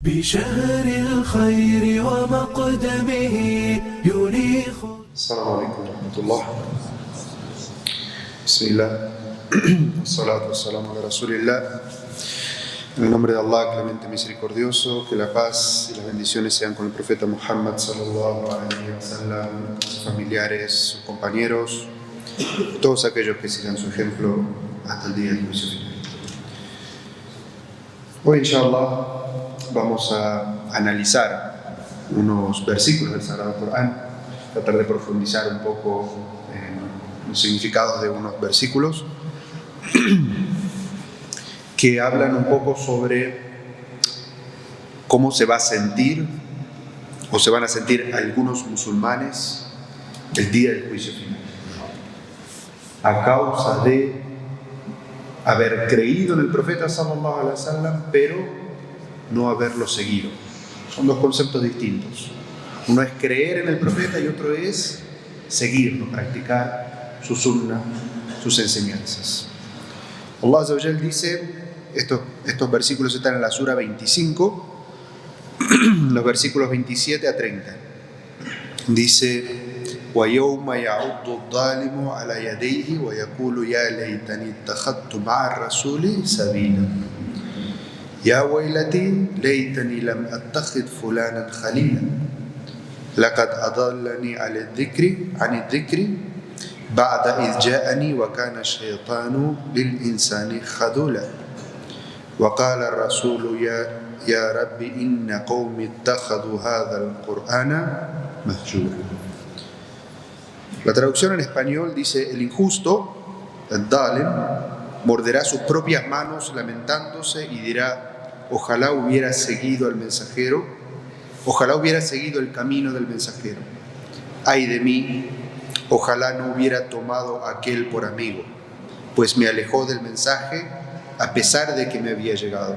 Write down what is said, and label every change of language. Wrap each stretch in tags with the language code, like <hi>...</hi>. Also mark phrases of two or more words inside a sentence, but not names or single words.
<ar>بشهر الخير ومقدمه ينيخ. السلام عليكم ورحمة الله. بسم الله والصلاة والسلام على رسول الله.</ar> <es>En el nombre de Allah, clemente misericordioso, que la paz y las bendiciones sean con el profeta Muhammad</es> <ar>صلى الله عليه وسلم,</ar> <es>sus familiares, sus compañeros, todos aquellos que sigan su ejemplo hasta el día del juicio final. Hoy, inshallah, vamos a analizar unos versículos del Sagrado Corán, tratar de profundizar un poco en los significados de unos versículos que hablan un poco sobre cómo se va a sentir o se van a sentir algunos musulmanes el día del juicio final, a causa de haber creído en el profeta</es> <ar>صلى الله عليه وسلم,</ar> <es>pero no haberlo seguido. Son dos conceptos distintos. Uno es creer en el profeta y otro es seguirlo, practicar su sunnah, sus enseñanzas.</es> <ar>الله عز وجل</ar> <es>dice, estos versículos están en la sura 25, los versículos 27 a 30. Dice:</es> <ar>وَيَوْمَ يَعُضُّ الظَّالِمُ عَلَى يَدَيْهِ وَيَقُولُ يَا لَيْتَنِي اتَّخَذْتُ مَعَ الرَّسُولِ سَبِيلًا يَا وَيْلَتِي لَيْتَنِي لَمْ أَتَّخِذْ فُلَانًا خَلِيلًا لَقَدْ أَضَلَّنِي عَنِ الذِّكْرِ بَعْدَ إِذْ جَاءَنِي وَكَانَ الشَّيْطَانُ لِلْإِنسَانِ خَذُولًا وَقَالَ الرَّسُولُ يَا رَبِّ إِنَّ قَوْمِي اتَّخَذُوا هَذَا الْقُرْآنَ مَهْجُورًا.</ar> <es>La traducción en español dice: el injusto, el Dalim, morderá sus propias manos lamentándose y dirá: ojalá hubiera seguido al mensajero, ojalá hubiera seguido el camino del mensajero. Ay de mí, ojalá no hubiera tomado a aquel por amigo, pues me alejó del mensaje a pesar de que me había llegado.</es>